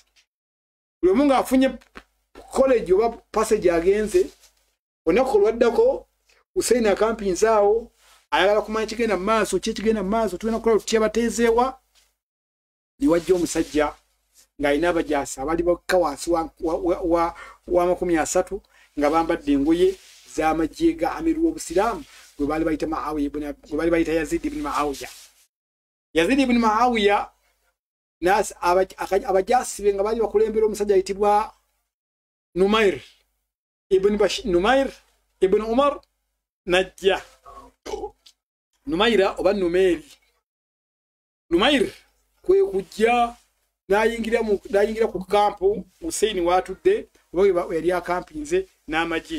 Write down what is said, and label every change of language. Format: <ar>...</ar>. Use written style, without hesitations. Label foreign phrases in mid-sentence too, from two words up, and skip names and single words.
<lg>Buli omu ng'afunye college oba passage agenze, olunaku olwaddako Hussein akampinzaawo ayagala kumanya kigenda mu maaso, kigenda mu maaso, tulina kukola tutya bateezeewa. Ne wajja omusajja ng'alina abajaasi abali bakka wansi wa 30 nga bambadde engoye z'amagye ga amiru w'Obusiraamu gwe baali bayita Muawiya, gwe baali bayita Yazid ibn Muawiya. Yazid ibn Muawiya abajaasi be nga baali bakulembera omusajja ayitibwa Numair ibn Umar najja. Numaira oba Numeeri. Numair kwe kujja n'ayingira ku kampu Hussein watudde oba yali akampinze n'amagye.</lg>